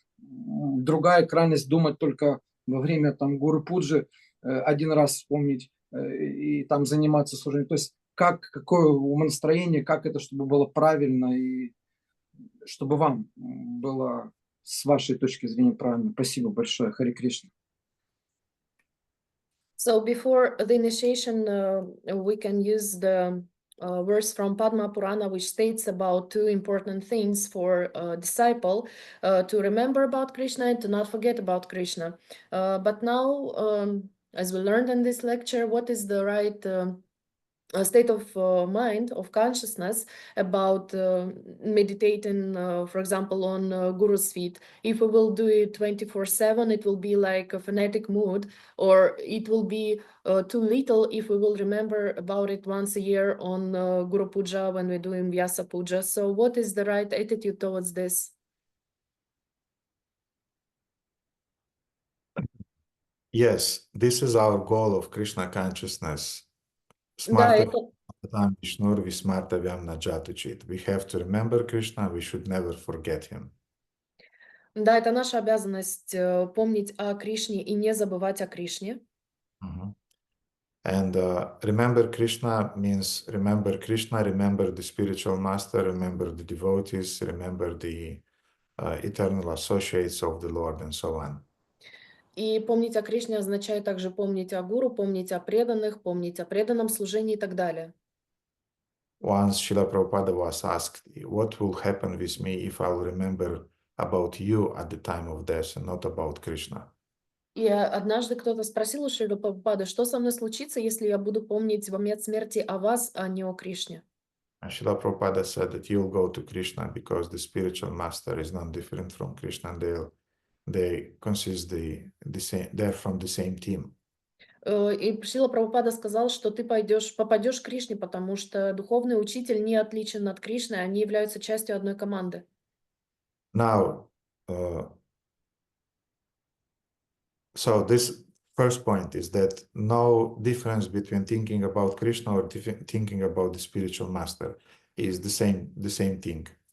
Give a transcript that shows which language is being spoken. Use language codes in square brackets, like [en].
[ru] Другая крайность — думать только во время гуру-пуджи, один раз вспомнить и там заниматься служением. То есть какое умонастроение, как это, чтобы было правильно и чтобы вам было с вашей точки зрения правильно. Спасибо большое. Харе Кришна. [en] So before the initiation, we can use the verse from Padma Purana, which states about 2 important things for a disciple, to remember about Krishna and to not forget about Krishna. But now, as we learned in this lecture, what is the right state of mind, of consciousness about meditating, for example, on Guru's feet? If we will do it 24/7, it will be like a fanatic mood, or it will be too little if we will remember about it once a year on Guru Puja when we're doing Vyasa Puja. So what is the right attitude towards this? Yes, this is our goal of Krishna consciousness. [ru] Да, [sa] Smarta [ru] это, [sa] Tam Vishnur Vismartavyam Najatuchit. [en] We have to remember Krishna, we should never forget him. [ru] да, это наша обязанность помнить о Кришне и не забывать о Кришне. [en] And remember Krishna means remember Krishna, remember the spiritual master, remember the devotees, remember the eternal associates of the Lord, and so on. [ru] И помнить о Кришне означает также помнить о Гуру, помнить о преданных, помнить о преданном служении и так далее. [en] Once Srila Prabhupada was asked, what will happen with me if I'll remember about you at the time of death and not about Krishna? [ru] И однажды кто-то спросил у Шрилы Прабхупады, что со мной случится, если я буду помнить в момент смерти о вас, а не о Кришне? [en] And Srila Prabhupada said that you'll go to Krishna because the spiritual master is not different from Krishna, and they consist the same, they're from the same team. [ru] И Шрила Прабхупада сказал, что ты попадешь к Кришне, потому что духовный учитель не отличен от Кришны, они являются частью одной команды. [en] Now, so this first point is that no difference between thinking about Krishna or thinking about the spiritual master is the same thing.